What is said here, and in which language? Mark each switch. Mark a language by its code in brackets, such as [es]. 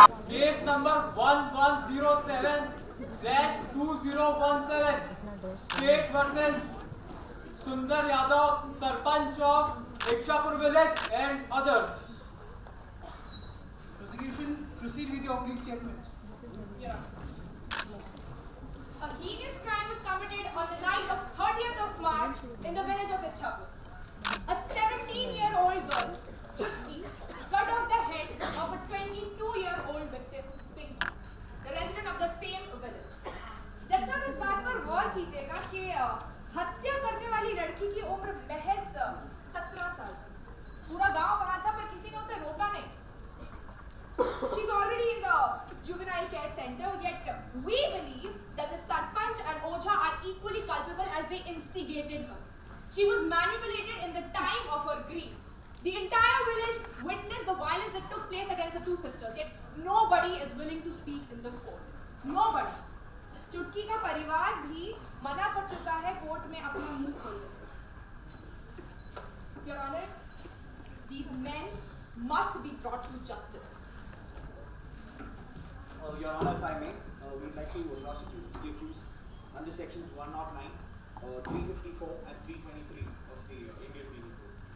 [en] Case number 1107/2017 state versus Sundar Yadav, sarpanch of Ichhapur village and others. Prosecution, proceed with your opening statement. A heinous crime was committed on the night of 30th of March in the village of Ichhapur. A 17-year-old girl, Chutki, cut off the head of a 22-year-old victim, Pinky, the resident of the same village. [hi] जज साहब इस बात पर गौर कीजिएगा कि हत्या करने वाली लड़की की उम्र महज 17 साल थी। पूरा गांव वहां था पर किसी ने उसे रोका नहीं। [en] She's already in the juvenile care center, yet we believe that the Sarpanch and Oja are equally culpable as they instigated her. She was manipulated in the time of her grief. The entire village witnessed the violence that took place against the two sisters, yet nobody is willing to speak in the court. Nobody. [hi] चुटकी का परिवार भी मना कर चुका है court में अपना मुंह खोलने से। [en] Your Honor, these men must be brought to justice. Your Honor, if I may, we'd like to prosecute the accused under sections 109, 354 and 323 of the Indian Penal Code.